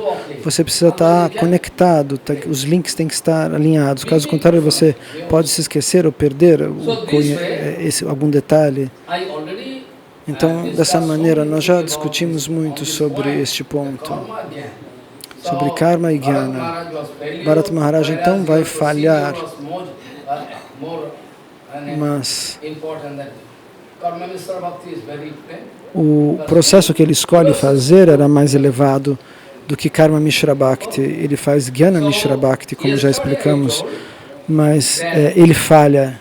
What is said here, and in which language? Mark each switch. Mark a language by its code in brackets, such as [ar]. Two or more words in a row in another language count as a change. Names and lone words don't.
[pt] Você precisa estar conectado, os links têm que estar alinhados. Caso contrário, você pode se esquecer ou perder algum detalhe. Então, dessa maneira, nós já discutimos muito sobre este ponto, sobre karma e jnana. Bharata Maharaj, então, vai falhar, mas o processo que ele escolhe fazer era mais elevado do que [sa] Karma Mishra Bhakti. [pt] Ele faz [sa] Jnana Mishra Bhakti, [pt] como já explicamos, mas ele falha.